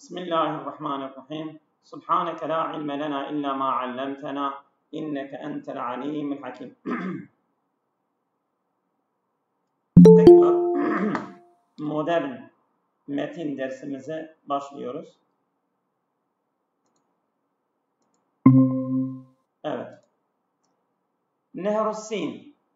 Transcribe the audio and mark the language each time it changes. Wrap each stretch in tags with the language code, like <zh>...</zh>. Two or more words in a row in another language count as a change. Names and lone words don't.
<ar>بسم الله الرحمن الرحيم سبحانك لا علم لنا إلا ما علمتنا إنك أنت العليم الحكيم.</ar> <tr>Tekrar modern metin dersimize başlıyoruz. Evet. Nehrus-Sin.</tr>